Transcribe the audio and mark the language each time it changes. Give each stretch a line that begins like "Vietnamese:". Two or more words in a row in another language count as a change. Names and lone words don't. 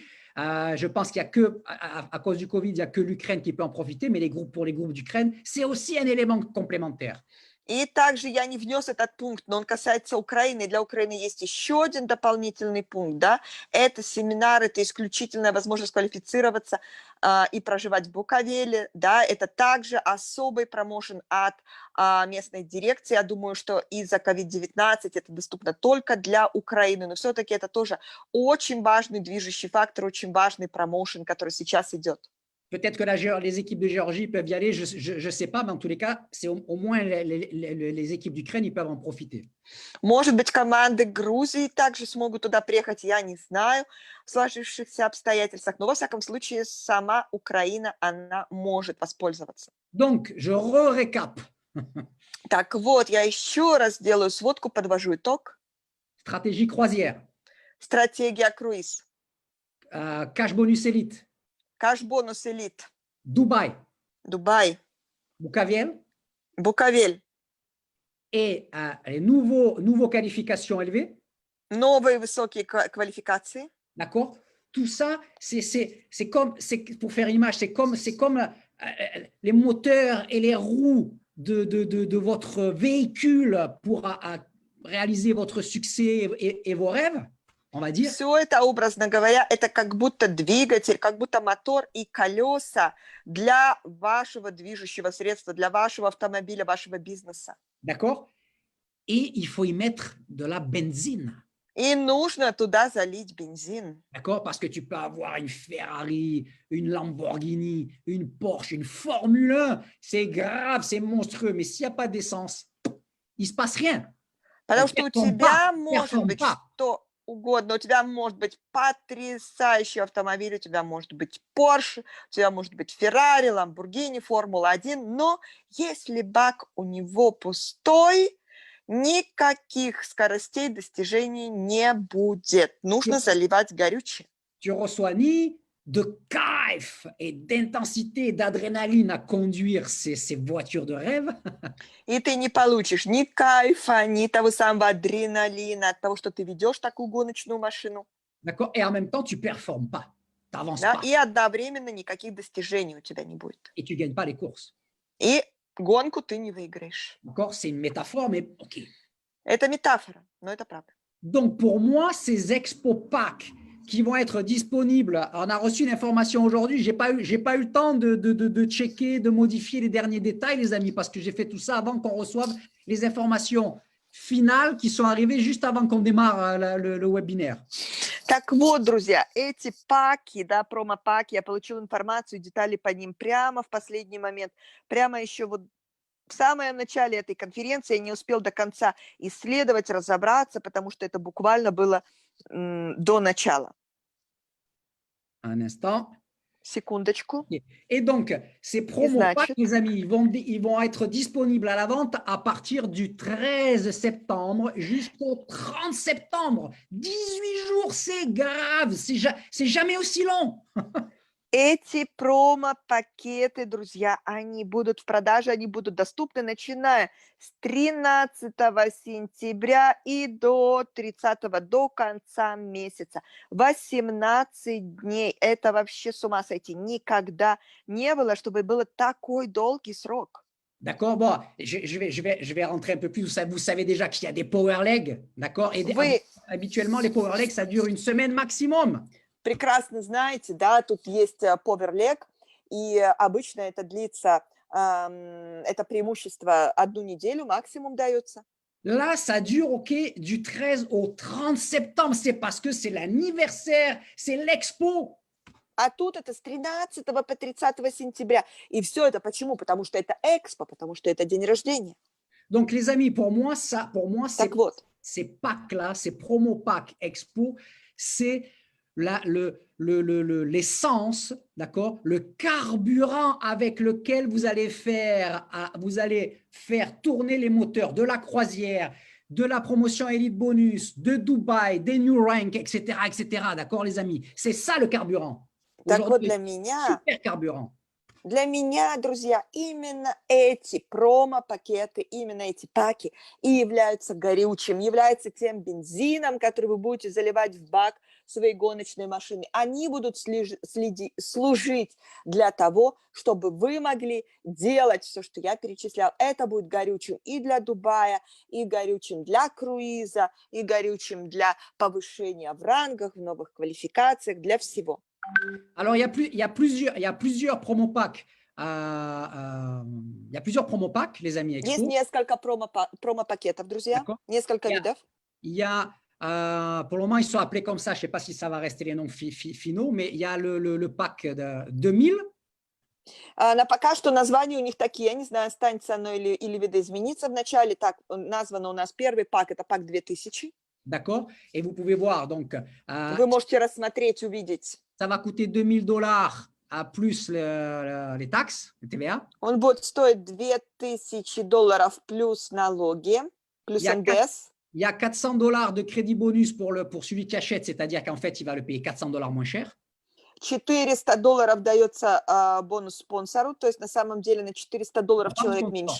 French: Je pense qu'il n'y a que, à cause du Covid, il n'y a que l'Ukraine qui peut en profiter, mais pour les groupes d'Ukraine, c'est aussi un élément complémentaire.
Russian: И также я не внес этот пункт, но он касается Украины. Для Украины есть еще один дополнительный пункт, да, это семинар, это исключительная возможность квалифицироваться и проживать в Буковеле, да, это также особый промоушен от местной дирекции. Я думаю, что из-за COVID-19 это доступно только для Украины, но все-таки это тоже очень важный движущий фактор, очень важный промоушен, который сейчас идет.
French: Peut-être que les équipes de Géorgie peuvent y aller, je ne sais pas, mais en tous les cas, c'est au moins les équipes d'Ukraine, ils peuvent en profiter.
Russian: Может быть, команды Грузии также смогут туда приехать, я не знаю, в сложившихся обстоятельствах. Но, во всяком случае, сама Украина, она может воспользоваться.
French: Donc, je récap.
Russian: Так вот, я еще раз делаю сводку, подвожу итог.
French: Stratégie croisière.
Russian: Стратегия круиз.
French: Cash bonus élite.
Russian: Кэш-бонус элит.
French: Dubaï.
Russian: Дубай.
French: Bukaviel.
Russian: Буковель.
French: Et les nouveaux qualifications élevées.
Russian: Новые высокие квалификации.
French: D'accord? Tout ça, c'est comme, pour faire une image, c'est comme les moteurs et les roues de votre véhicule pour réaliser votre succès et vos rêves, on va dire.
Russian: Все это, образно говоря, это как будто двигатель, как будто мотор и колеса для вашего движущего средства, для вашего автомобиля, вашего бизнеса.
French: D'accord? Et il faut y mettre de la benzine.
Russian: И нужно туда залить бензин.
French: D'accord? Parce que tu peux avoir une Ferrari, une Lamborghini, une Porsche, une Formule 1. C'est grave, c'est monstrueux. Mais s'il n'y a pas d'essence, il ne se passe rien.
Russian: Потому что у тебя может быть что угодно. У тебя может быть потрясающий автомобиль, у тебя может быть Porsche, у тебя может быть Ferrari, Lamborghini, Формула-1. Но если бак у него пустой, никаких скоростей достижений не будет. Нужно заливать горючее.
French: Tu reçois ni de kiff et d'intensité, d'adrénaline à conduire ces voitures de rêve.
Russian: И ты не получишь ни кайфа, ни того самого адреналина от того, что ты ведешь такую гоночную машину.
French: D'accord? Et en même temps, tu ne performes pas. Tu n'avances
Russian: Да?
French: pas.
Russian: И одновременно никаких достижений у тебя не будет.
French: Et tu ne gagnes pas les courses.
Russian: И гонку ты не выиграешь.
French: D'accord? C'est une métaphore, mais OK.
Russian: Это метафора, но это правда.
French: Donc, pour moi, ces expo packs qui vont être disponibles, on a reçu une information aujourd'hui, je n'ai pas eu le temps de checker, de modifier les derniers détails, les amis, parce que j'ai fait tout ça avant qu'on reçoive les informations finales qui sont arrivées juste avant qu'on démarre le webinaire.
Russian: Так вот, друзья, эти паки, да, промо-паки, я получила информацию, детали по ним прямо в последний момент, прямо еще вот в самом начале этой конференции. Я не успел до конца исследовать, разобраться, потому что это буквально было до начала.
French: Un instant.
Russian: Секундочку.
French: Et donc, ces promos packs, les amis, ils vont être disponibles à la vente à partir du 13 septembre jusqu'au 30 septembre. 18 jours, c'est grave, c'est jamais aussi long.
Russian: Эти промо-пакеты, друзья, они будут в продаже, они будут доступны, начиная с 13 сентября и до 30, до конца месяца. 18 дней. Это вообще с ума сойти. Никогда не было, чтобы был такой долгий срок.
French: D'accord? Bon, je vais rentrer un peu plus. Vous savez déjà qu'il y a des
English: power legs,
French: d'accord? Et
Russian: Вы
French: habituellement, les
English: power legs,
French: ça dure une semaine maximum.
Russian: прекрасно знаете, да, тут есть поверлег, и обычно это длится, это преимущество 1 неделю максимум дается.
French: Là, ça dure, OK, du 13 au 30 septembre. C'est parce que c'est l'anniversaire, c'est l'expo.
Russian: А тут это с 13 по 30 сентября. И все это почему? Потому что это экспо, потому что это день рождения.
French: Donc, les amis, pour moi,
Russian: Так вот,
French: ces packs-là, ces promo packs expo, c'est l'essence, d'accord, le carburant avec lequel vous allez faire tourner les moteurs de la croisière, de la promotion Elite Bonus, de Dubaï, des New Rank, etc., d'accord, les amis? C'est ça le carburant.
Russian: так вот
French: Aujourd'hui, super carburant.
Russian: для меня, друзья, именно эти промо-пакеты, именно эти паки и являются горючим, являются тем бензином, который вы будете заливать в бак своей гоночной машины. Они будут служить для того, чтобы вы могли делать все, что я перечислял. Это будет горючим и для Дубая, и горючим для круиза, и горючим для повышения в рангах, в новых квалификациях, для всего.
French: Alors, il y a plusieurs promo packs. Il y a plusieurs promo packs, les amis
Russian: Есть
French: Expo.
Russian: несколько промо-пакетов, друзья,
French: D'accord.
Russian: несколько видов.
French: Il y a, pour le moment, ils sont appelés comme ça. Je ne sais pas si ça va rester les noms finaux, mais il y a le pack de 2000.
Russian: На пока что названия у них такие, я не знаю, останется оно или видоизменится вначале. Так, названо у нас первый пак, это пак 2000.
French: D'accord. Et vous pouvez voir, donc,
Russian: Вы можете рассмотреть, увидеть.
French: ça va coûter $2000 à plus les taxes, le TVA.
Russian: Он будет стоить $2000 плюс налоги, плюс НДС.
French: Il y a $400 de crédit bonus pour celui qui achète, c'est-à-dire qu'en fait, il va le payer $400 moins cher.
Russian: $400 дается бонус спонсору, то есть на самом деле на $400 человек меньше.